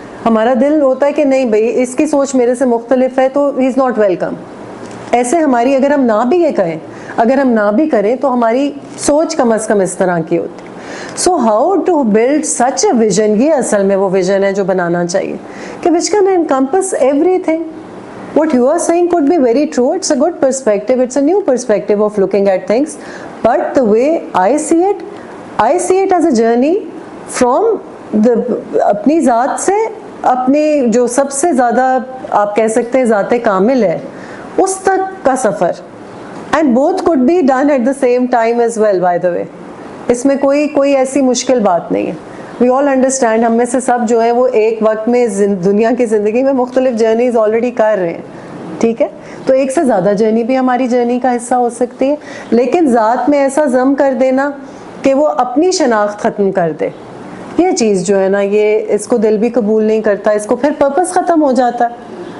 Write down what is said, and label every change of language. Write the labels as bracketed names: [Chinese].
[Urdu] ہمارا دل ہوتا ہے کہ نہیں بھائی اس کی سوچ میرے سے مختلف ہے تو [English] He is not welcome. [Urdu] ایسے ہماری اگر ہم نہ بھی یہ کہیں, اگر ہم نہ بھی کریں تو ہماری سوچ کم از کم اس طرح کی ہوتی. [English] so how to build such a vision, [Urdu] یہ اصل میں وہ ویژن ہے جو بنانا چاہیے کہ [English] Which can encompass everything. What you are saying could be very true. It's a good perspective. It's a new perspective of looking at things. But the way I see it as a journey from [Urdu] اپنی ذات سے اپنی جو سب سے زیادہ آپ کہہ سکتے ہیں ذات کامل ہے اس تک کا سفر. [English] And both could be done at the same time as well, by the way. [Urdu] اس میں کوئی ایسی مشکل بات نہیں ہے. [English] We all understand, [Urdu] ہم میں سے سب جو ہیں وہ ایک وقت میں دنیا کی زندگی میں مختلف جرنیز آلریڈی کر رہے ہیں, ٹھیک ہے. تو ایک سے زیادہ جرنی بھی ہماری جرنی کا حصہ ہو سکتی ہے, لیکن ذات میں ایسا ضم کر دینا کہ وہ اپنی شناخت ختم کر دے, یہ چیز جو ہے نا یہ اس کو دل بھی قبول نہیں کرتا, اس کو پھر پرپس ختم ہو جاتا ہے.